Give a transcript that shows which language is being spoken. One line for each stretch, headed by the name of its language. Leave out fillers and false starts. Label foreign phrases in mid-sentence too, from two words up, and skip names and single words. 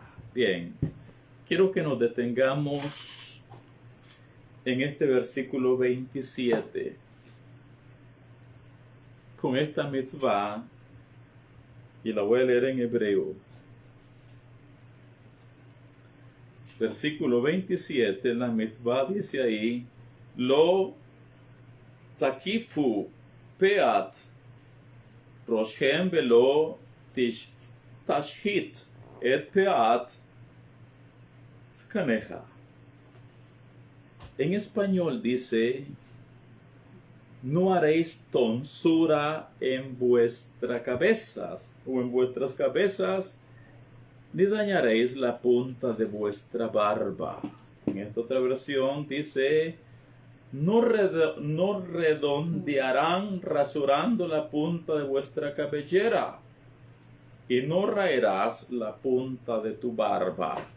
Spanish: Bien, quiero que nos detengamos en este versículo 27 con esta mitzvah, y la voy a leer en hebreo. Versículo 27, en la mitzvah dice ahí,
Hebrew: לא תקיפו פאת ראשכם ולא תשחית את פאת זקנך.
Spanish: En español dice, no haréis tonsura en vuestras cabezas, o en vuestras cabezas, ni dañaréis la punta de vuestra barba. En esta otra versión dice, no redondearán rasurando la punta de vuestra cabellera, y no raerás la punta de tu barba.